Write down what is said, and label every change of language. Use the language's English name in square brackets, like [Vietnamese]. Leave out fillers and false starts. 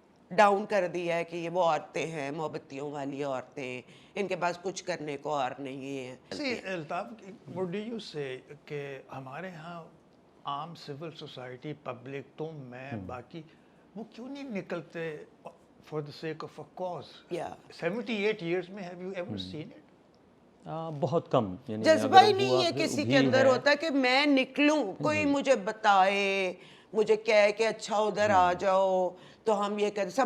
[Urdu] Down کر دیا ہے کہ یہ وہ عورتیں ہیں مومبتیوں والی عورتیں, ان کے پاس کچھ کرنے کو اور نہیں ہے. Altaf, [English] what do you say [Urdu] کہ ہمارے ہاں عام سول سوسائٹی, پبلک, تم, میں, باقی, وہ کیوں نہیں نکلتے [English] for the sake of a cause? 78 years [Urdu] میں [English] have you ever seen it? [Urdu] بہت کم. جذبہ ہی نہیں ہے کسی کے اندر ہوتا کہ میں نکلوں, کوئی مجھے بتائے, مجھے کہے کہ اچھا ادھر آ جاؤ تو ہم یہ کریں.